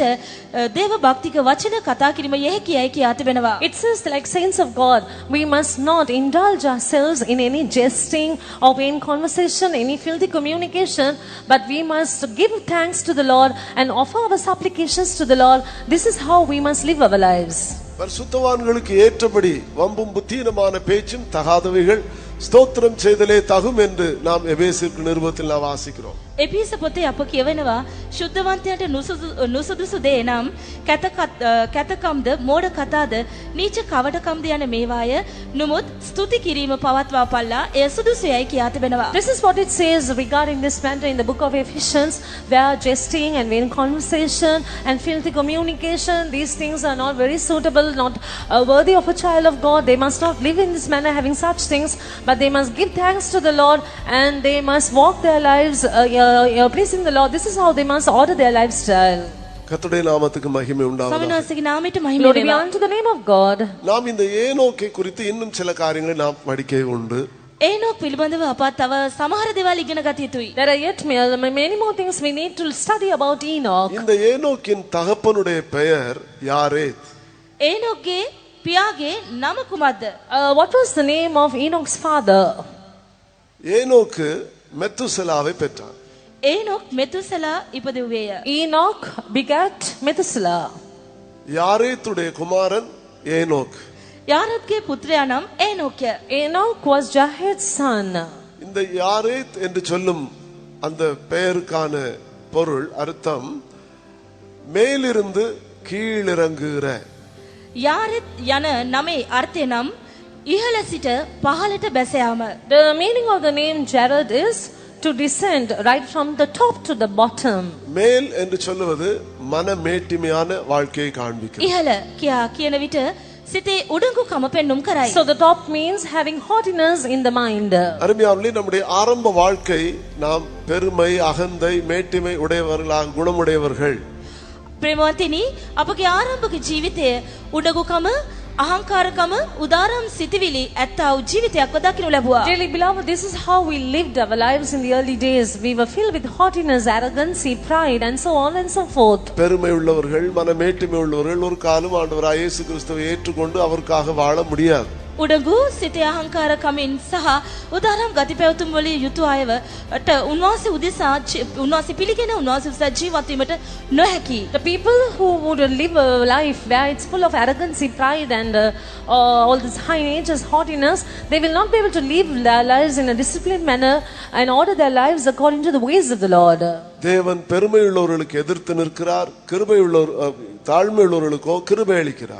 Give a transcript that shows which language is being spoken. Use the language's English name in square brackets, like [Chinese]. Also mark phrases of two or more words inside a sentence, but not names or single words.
[Sinhala] දේව භක්තික වචන කතා කිරීම යැයි කියා තිබෙනවා. [English] It says like saints of God, we must not indulge ourselves in any jesting or vain conversation, any filthy communication, but we must give thanks to the Lord and offer our supplications to the Lord. This is how we must live our lives. [Tamil] பரிசுத்தவான்களுக்கு ஏற்றபடி வம்பும் புத்தீனமான பேச்சும் தகாதவைகள் ஸ்தோத்திரம் செய்தலே தகும் என்று நாம் எபேசியர் நிருபத்தில் நாம் வாசிக்கிறோம். [Sinhala] එපිස පොතේ අප කියවෙනවා ශුද්ධවන්තයන්ට නුසුදුසු දේ නම් කැතකම්ද මෝඩ කතාද නීච කවටකම්ද යන මේවාය නුමුත් ස්තුති කිරීම පවත්වා පල්ලා එය සුදුසුයයි කියා තිබෙනවා. [English] This is what it says regarding this matter in the book of Ephesians, where jesting and vain conversation and filthy communication, these things are not very suitable, not worthy of a child of God. They must not live in this manner having such things, but they must give thanks to the Lord and they must walk their lives pleasing the Lord. This is how they must order their lifestyle. [Tamil] கர்த்தருடைய நாமத்துக்கு மகிமை உண்டாவதாக. [Sinhala] ස්වාමීන් නාමයට මහිම [English] Glory be [Sinhala] වේවා. [English] unto the name of God. [Tamil] நாம் இந்த ஏனோக்கை குறித்து இன்னும் சில காரியங்களை நாம் படிக்க உண்டு. [Sinhala] ඒනොක් පිළිබඳව අප තව සමහර දේවල් ඉගෙන ගත යුතුයි. [English] There are yet many more things we need to study about Enoch. [Tamil] இந்த ஏனோக்கின் தகப்பனுடைய பெயர் யாரேத். [Sinhala] ඒනොක්ගේ පියාගේ නම කුමක්ද? [English] What was the name of Enoch's father? [Tamil] ஏனோக்கு மெத்துசலாவை பெற்றார். [Sinhala] ඒනොක් මෙතුසලා ඉපදුවේය. [English] Enoch begat Methuselah. [Tamil] யாரேத்துடைய குமாரன் ஏனோக். [Sinhala] යාරත්ගේ පුත්‍රයා නම් ඒනොක්ය. [English] Enoch was Jared's son. [Tamil] இந்த யாரேத் என்று சொல்லும் அந்த பெயருக்கான பொருள் அர்த்தம் மேலிருந்து கீழிறங்குகிற. [Sinhala] යාරත් යන නමේ අර්ථය නම් ඉහළ සිට පහළට බැස යාම. [English] The meaning of the name Jared is to descend right from the top to the bottom. [Tamil] மேல் என்று சொல்லுவது மனமேட்டிமையான வாழ்க்கையை காண்பிக்கிறது. [Sinhala] ඉහළ කියන විට සිතේ උඩඟුකම පෙන්눔 කරයි. [English] So the top means having haughtiness in the mind. [Tamil] அருமையானவர்களே, நம்முடைய ஆரம்ப வாழ்க்கை நாம் பெருமை அகந்தை மேட்டிமை உடையவர்களாக குணமுடையவர்கள். [Sinhala] ප්‍රේමවන්තිනි අපගේ ආරම්භක ජීවිතය උඩඟුකම අහංකාරකම උදාරම් සිටිවිලි ඇත්තා වූ ජීවිතයක් දකින්න ලැබුවා. [English] Dearly beloved, this is how we lived our lives in the early days. We were filled with haughtiness, arrogancy, pride, and so on and so forth. [Tamil] பெருமை உள்ளவர்கள் மனமேட்டுமை உள்ளவர்கள் ஒரு காலம் ஆண்டவராகிய இயேசு கிறிஸ்துவை ஏற்றுக்கொண்டு அவருக்காக வாழ முடியாது. [Sinhala] උඩඟු සිතේ අහංකාරකමින් සහ උදාරම් ගති පැවතුම් වලින් යුතු අයවට උන්වහන්සේ උදෙසා උන්වහන්සේ පිළිගෙන උන්වහන්සේ උදෙසා ජීවත් වීමට නොහැකි. [English] The people who would live a life where it's full of arrogancy, pride, and all this high natures, haughtiness, they will not be able to live their lives in a disciplined manner and order their lives according to the ways of the Lord. [Tamil] தேவன் பெருமை உள்ளவர்களுக்கு எதிர்த்து நிற்கிறார், கிருபை உள்ளவர் தாழ்மை உள்ளவர்களுக்கோ கிருபை அளிக்கிறார்.